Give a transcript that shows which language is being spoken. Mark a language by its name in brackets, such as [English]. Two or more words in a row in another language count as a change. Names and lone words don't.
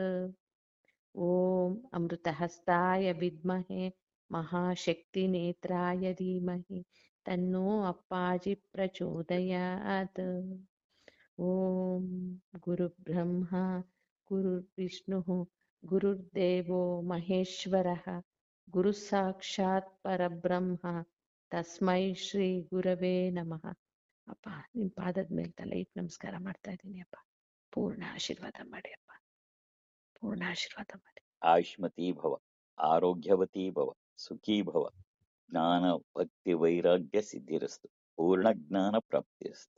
[Sanskrit] ಓಂ ಅಮೃತಹಸ್ತಾಯ ವಿದ್ಮಹೆ ಮಹಾಶಕ್ತಿನೇತ್ರಾಯ ಧೀಮಹಿ ತನ್ನೋ ಅಪ್ಪಾಜಿ ಪ್ರಚೋದಯಾತ್. ಓಂ ಗುರುಬ್ರಹ್ಮ ಗುರುರ್ವಿಷ್ಣುಃ ಗುರುರ್ದೇವೋ ಮಹೇಶ್ವರಃ ಗುರು ಸಾಕ್ಷಾತ್ ಪರಬ್ರಹ್ಮ ತಸ್ಮೈ ಶ್ರೀ ಗುರವೇ ನಮಃ. [Kannada] ಅಪ್ಪ ನಿಮ್ ಪಾದದ ಮೇಲೆ ತಲೆ ಇಟ್ಟು ನಮಸ್ಕಾರ ಮಾಡ್ತಾ ಇದ್ದೀನಿ ಅಪ್ಪ. ಪೂರ್ಣ ಆಶೀರ್ವಾದ ಮಾಡಿ ಅಪ್ಪ, ಪೂರ್ಣ ಆಶೀರ್ವಾದ ಮಾಡಿ. [Sanskrit] ಆಯುಷ್ಮತಿ ಭವ, ಆರೋಗ್ಯವತಿ ಭವ, ಸುಖೀ ಭವ, ಜ್ಞಾನ ಭಕ್ತಿ ವೈರಾಗ್ಯ ಸಿದ್ಧಿರಸ್ತು, ಪೂರ್ಣ ಜ್ಞಾನ ಪ್ರಾಪ್ತಿರಸ್ತು.